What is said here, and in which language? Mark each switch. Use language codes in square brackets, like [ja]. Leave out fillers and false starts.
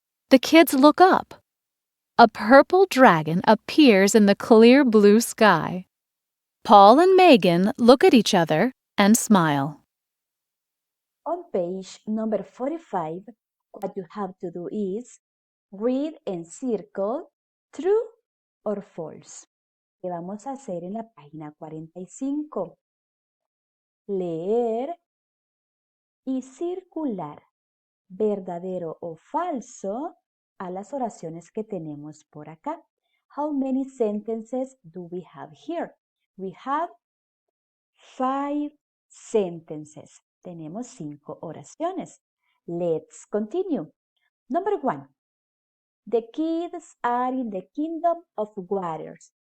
[en] The kids look up. A purple dragon appears in the clear blue sky. Paul and Megan look at each other and smile. On page number 45, what you have to do is read and circle true or false. [es] ¿Qué vamos a hacer en la página 45? Leer y circular verdadero o falso a las oraciones que tenemos por acá. [en] How many sentences do we have here? We have 5 sentences. [es] Tenemos 5 oraciones. [en] Let's continue. Number 1. The kids are in the kingdom of waters.